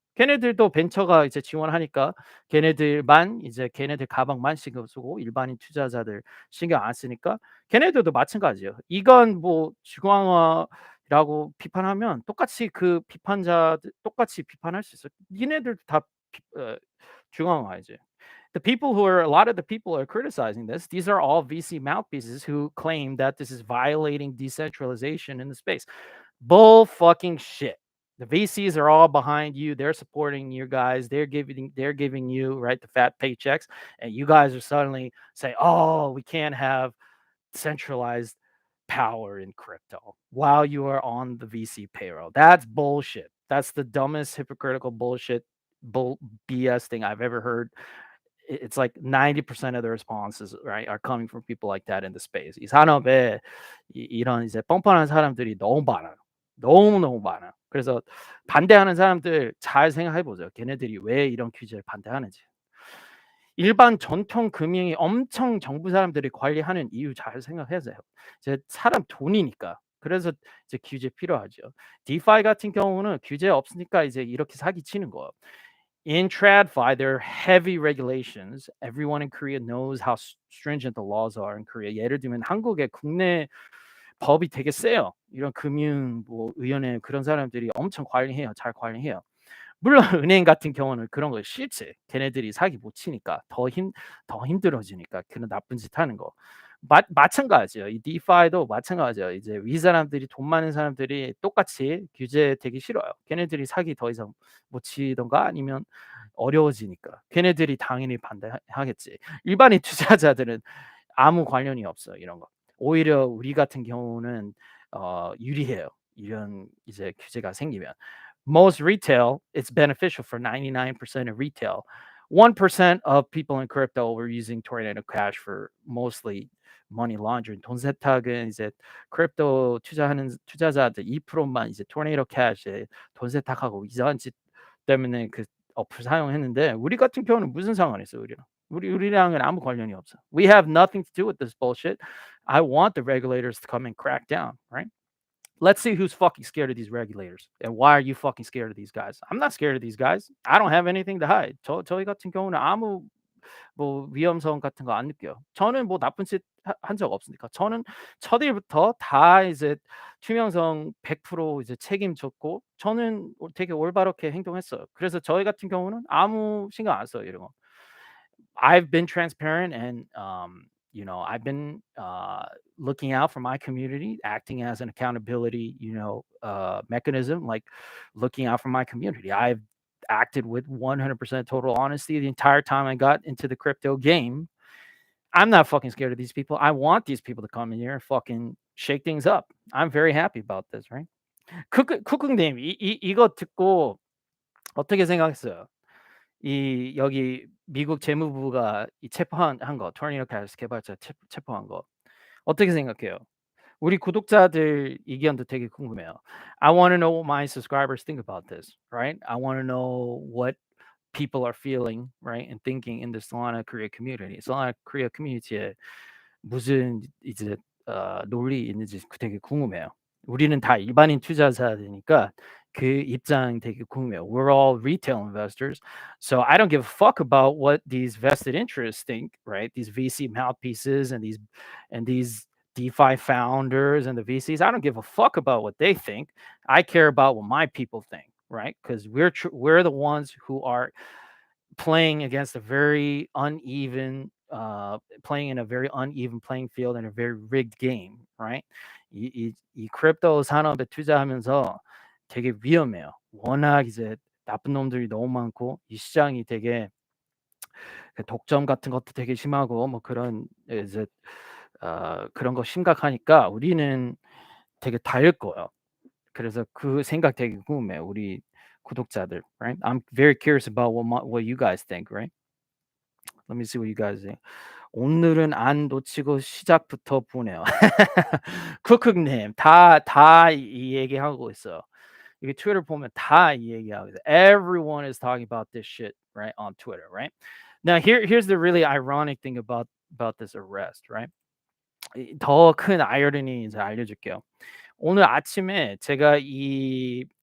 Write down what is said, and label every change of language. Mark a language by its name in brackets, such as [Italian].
[Korean] 걔네들도 벤처가 이제 지원하니까 걔네들만 이제 걔네들 가방만 신경 쓰고 일반인 투자자들 신경 안 쓰니까 걔네들도 마찬가지예요. 이건 뭐 중앙화라고 비판하면 똑같이 그 비판자들 똑같이 비판할 수 있어요. 니네들도 다 중앙화이지. [English] The people who are a lot of the people are criticizing this. These are all VC mouthpieces who claim that this is violating decentralization in the space. Bull fucking shit. The VCs are all behind you. They're supporting you guys. They're giving you right the fat paychecks, and you guys are suddenly saying, "Oh, we can't have centralized power in crypto while you are on the VC payroll." That's bullshit. That's the dumbest hypocritical bullshit bull BS thing I've ever heard. It's like 90% of the responses, right, are coming from people like that in the space. [Korean] 이 산업에 이런 이제 뻔뻔한 사람들이 너무 많아요. 너무너무 많아. 그래서 반대하는 사람들 잘 생각해 보세요. 걔네들이 왜 이런 규제를 반대하는지. 일반 전통 금융이 엄청 정부 사람들이 관리하는 이유 잘 생각하세요. 이제 사람 돈이니까. 그래서 이제 규제 필요하죠. 디파이 같은 경우는 규제 없으니까 이제 이렇게 사기치는 거예요. [English] In TradFi, there are heavy regulations. Everyone in Korea knows how stringent the laws are in Korea. [Korean] 예를 들면 한국의 국내 법이 되게 세요. 이런 금융 뭐 위원회 그런 사람들이 엄청 관리해요. 잘 관리해요. 물론 은행 같은 경우는 그런 거 싫지. 걔네들이 사기 못 치니까 더 힘들어지니까 그런 나쁜 짓 하는 거. 마찬가지예요. 이 디파이도 마찬가지예요. 이제 위 사람들이 돈 많은 사람들이 똑같이 규제 되기 싫어요. 걔네들이 사기 더 이상 못 치던가 아니면 어려워지니까. 걔네들이 당연히 반대하겠지. 일반인 투자자들은 아무 관련이 없어요. 이런 거. 오히려 우리 같은 경우는 유리해요. 이런 이제 규제가 생기면. [English] Most retail, it's beneficial for 99% of retail. 1% of people in crypto were using Tornado Cash for mostly money laundering. [Korean] 돈 세탁은 이제 크립토 투자하는 투자자들 2%만 이제 Tornado Cash에 돈 세탁하고 이상한 짓 때문에 그 어플 사용했는데 우리 같은 경우는 무슨 상관이 있어요, 우리랑. 우리랑은 아무 관련이 없어. [English] We have nothing to do with this bullshit. I want the regulators to come and crack down, right? Let's see who's fucking scared of these regulators and why are you fucking scared of these guys? I'm not scared of these guys. I don't have anything to hide. [Korean] 저희 같은 경우는 아무 뭐 위험성 같은 거 안 느껴요. 저는 뭐 나쁜 짓 한 적 없으니까. 저는 첫 일부터 다 이제 투명성 100% 이제 책임졌고 저는 되게 올바르게 행동했어요. 그래서 저희 같은 경우는 아무 신경 안 써요, 이런 거. [English] I've been transparent and I've been looking out for my community, acting as an accountability, mechanism, like looking out for my community. I've acted with 100% total honesty the entire time I got into the crypto game. I'm not fucking scared of these people. I want these people to come in here and fucking shake things up. I'm very happy about this, right? [Korean] 쿠크님, 이거 듣고 어떻게 생각했어요? 이 여기 미국 재무부가 이 체포한 거, 토네이도 캐시 개발자 체포한 거 어떻게 생각해요? 우리 구독자들 의견도 되게 궁금해요. [English] I want to know what my subscribers think about this, right? I want to know what people are feeling, right, and thinking in the Solana Korea community. [Korean] Solana Korea community에 무슨 이제 논리 있는지 되게 궁금해요. 우리는 다 일반인 투자자들이니까 그 입장 되게 궁금해요. [English] We're all retail investors, so I don't give a fuck about what these vested interests think, right? These VC mouthpieces and these DeFi founders and the VCs. I don't give a fuck about what they think. I care about what my people think, right? Because we're the ones who are playing against a very uneven playing in a very uneven playing field and a very rigged game, right? [Korean] 이 크립토 산업에 투자하면서 되게 위험해요. 워낙 이제 나쁜 놈들이 너무 많고 이 시장이 되게 독점 같은 것도 되게 심하고 뭐 그런 이제 그런 거 심각하니까 우리는 되게 다를 거예요. 그래서 그 생각 되게 궁금해요. 우리 구독자들, right? [English] I'm very curious about what you guys think, right? Let me see what you guys think. [Korean] 오늘은 안 놓치고 시작부터 보네요. 쿠크님 다 이 얘기하고 있어요. 이게 트위터 보면 다 이 얘기하고 있어요. [English] Everyone is talking about this shit, right, on Twitter, right? Now here's the really ironic thing about this arrest, right? [Korean] 더 큰 아이러니 이제 알려줄게요. 오늘 아침에 제가 이